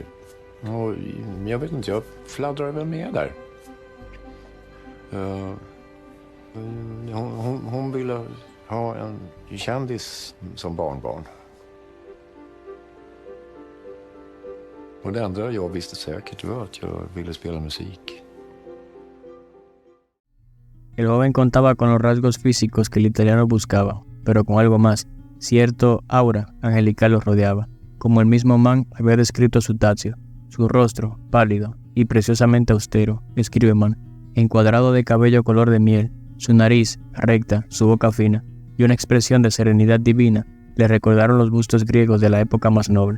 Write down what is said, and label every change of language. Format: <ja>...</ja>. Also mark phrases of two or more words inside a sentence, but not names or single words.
<sv>Och jag vet inte, jag fladdrade väl med där. Hon ville ha en kändis som barnbarn. Och det enda jag visste säkert var att jag ville spela musik.</sv> <es>El joven contaba con los rasgos físicos que el italiano buscaba, pero con algo más. Cierto aura angelical los rodeaba, como el mismo Mann había descrito a su Tazio. Su rostro, pálido y preciosamente austero, escribe Mann, encuadrado de cabello color de miel, su nariz recta, su boca fina y una expresión de serenidad divina le recordaron los bustos griegos de la época más noble.</es>